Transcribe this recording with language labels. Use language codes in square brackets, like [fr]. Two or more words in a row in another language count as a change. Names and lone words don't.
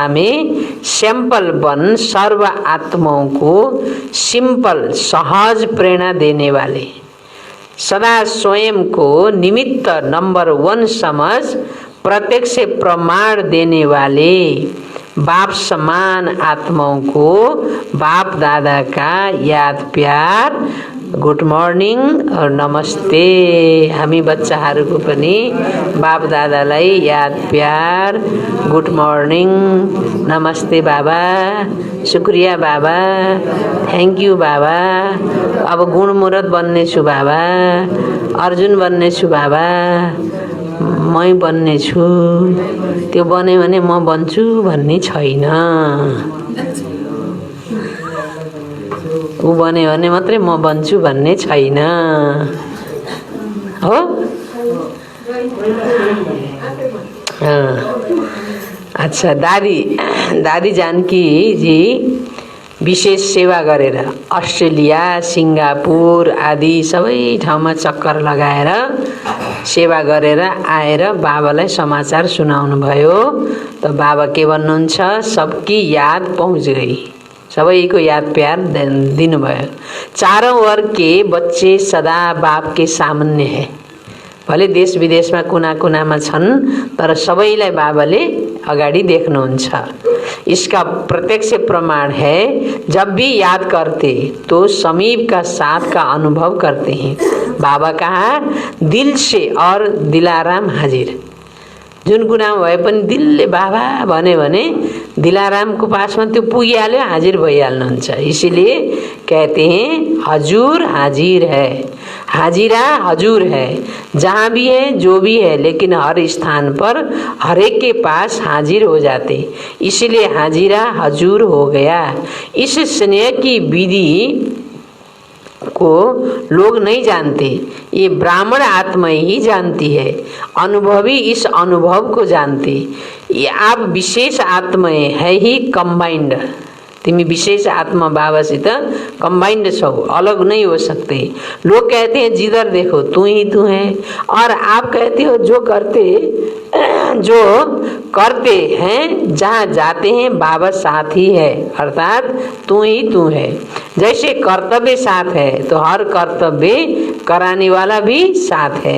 [hi] में सैंपल बन, सर्व आत्माओं को सिंपल सहज प्रेरणा देने वाले, सदा स्वयं को निमित्त नंबर 1 समझ प्रत्यक्ष प्रमाण देने वाले बाप समान आत्माओं को बाप दादा का याद प्यार [en] good morning [hi] और नमस्ते। [ne] हामी बच्चाहरूको पनि बाप दादालाई याद प्यार [en] good morning, [ne] नमस्ते बाबा, शुक्रिया बाबा, [en] thank you [ne] बाबा। अब गुणमुरत बन्ने छु बाबा, अर्जुन बन्ने छु बाबा, मै बन्ने छु। त्यो बन्यो भने म बन्छु भन्ने छैन। ऊ बन्यो भने मात्रै म बन्छु भन्ने छैन हो। अच्छा, दादी जानकी जी विशेष सेवा गरेर अस्ट्रेलिया, सिङ्गापुर आदि सबै ठाउँमा चक्कर लगाएर सेवा गरेर आएर बाबालाई समाचार सुनाउनु भयो। त बाबा के भन्नुहुन्छ, [hi] सबकी याद पहुँच गई, [ne] सबैको याद प्यार दिनुभयो। [hi] चारों वर्ग के बच्चे सदा बाप के सामने है। [ne] भले देश विदेशमा कुना कुनामा छन्, तर सबैलाई बाबाले अगाडि देख्नुहुन्छ। [hi] इसका प्रत्यक्ष प्रमाण है, जब भी याद करते तो समीप का साथ का अनुभव करते हैं। बाबा कहा दिल से और दिलाराम हाजिर। [ne] जुन कुनामा भए पनि दिलले बाबा भन्यो भने दिलारामको पासमा त्यो पुगिहाल्यो, हाजिर भइहाल्नुहुन्छ। [hi] इसीलिए कहते हैं हजूर हाजिर है, हाजिरा हजूर है। जहाँ भी है जो भी है, लेकिन हर स्थान पर हर एक के पास हाजिर हो जाते, इसलिए हाजिरा हजूर हो गया। इस स्नेह की विधि को लोग नहीं जानते, ये ब्राह्मण आत्मा ही जानती है। अनुभवी इस अनुभव को जानते। ये आप विशेष आत्मा है ही कंबाइंड। [ne] तिमी विशेष आत्मा बाबासित कंबाइंड छौ, [hi] अलग नहीं हो सकते। लोग कहते हैं जिधर देखो तू ही तू है, और आप कहते हो जो करते हैं जहाँ जाते हैं बाबा साथ ही है, अर्थात तू ही तू है। जैसे कर्तव्य साथ है तो हर कर्तव्य कराने वाला भी साथ है।